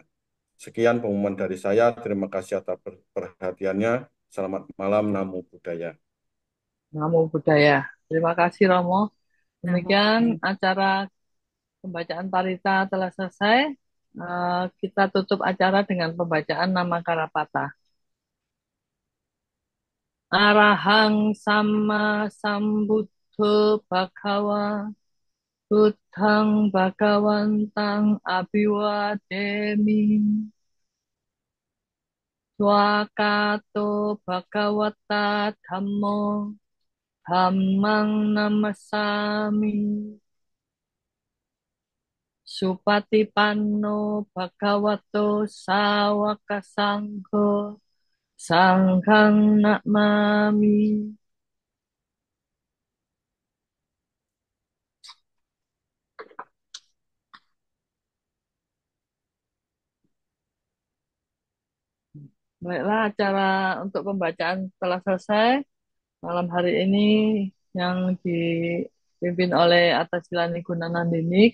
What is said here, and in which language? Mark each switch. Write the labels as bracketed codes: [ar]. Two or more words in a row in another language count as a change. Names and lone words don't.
[id] Sekian pengumuman dari saya, terima kasih atas perhatiannya, selamat malam, [pi] Namo Buddhaya. Namo Buddhaya. [id] Terima kasih Romo. [pi] Namo [id] Demikian [pi] Buddhaya. [id] acara pembacaan parita telah selesai. Kita tutup acara dengan pembacaan nama Karapata. [pi] Arahang sama sambuddho bhagawa Buddhang Bhagawantang Abhiwademi. Swakato Bhagavata Dhammo Dhammang Namasami. Supatipanno Bhagavato Sawaka Sangho Sanghang Namami. [id] Baiklah, acara untuk pembacaan telah selesai malam hari ini yang dipimpin oleh Atasila Gunanandini.